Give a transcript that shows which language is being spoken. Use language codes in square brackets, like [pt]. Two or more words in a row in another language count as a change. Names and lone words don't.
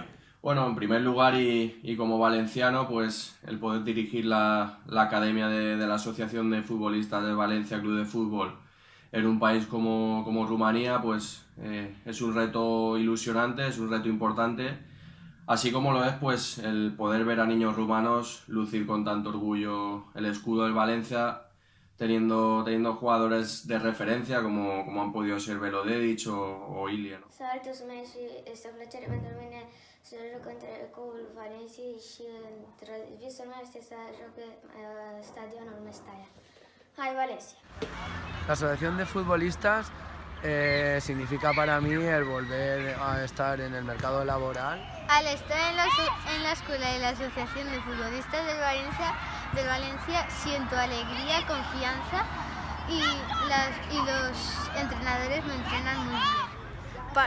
[es] Bueno, en primer lugar y como valenciano, pues el poder dirigir la academia de la Asociación de Futbolistas de Valencia Club de Fútbol en un país como Rumanía, pues es un reto ilusionante, es un reto importante, así como lo es pues el poder ver a niños rumanos lucir con tanto orgullo el escudo del Valencia, teniendo jugadores de referencia como han podido ser Velodedic o Ilie, ¿no? [ro] Saltul meu și este o plăcere pentru mine să joc între clubul Valenciei și visul meu este să joc pe stadionul Mestalla. Hai Valencia! [es] La Asociación de Futbolistas significa para mí el volver a estar en el mercado laboral. Al estar en la escuela de la Asociación de Futbolistas del Valencia siento alegría, confianza y los entrenadores me entrenan muy bien.